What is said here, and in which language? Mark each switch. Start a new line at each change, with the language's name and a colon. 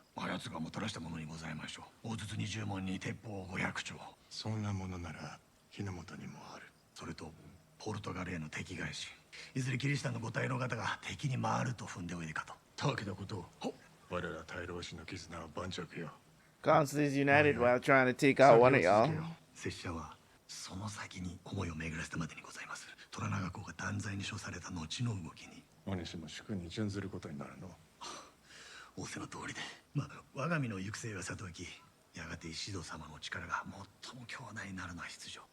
Japanese: あやつがもたらしたものにございましょう。大筒20門に鉄砲500丁。そんなものなら日の本にもある。それとポルトガルへの敵返し。いずれキリシタンのご大老方が敵に回ると踏んでおいでかと。たわけだことを。我ら大老氏の絆は盤石よ。
English: Constantly united while trying to take out one of y'all.
Japanese: 拙者はその先に思いを巡らせたまでにございます。虎長公が断罪に処された後の動きに。お主も主君に準ずることになるの。仰せの通りで、我が身の行く末はさておき、やがて石堂様の力が最も強大なるのは必要。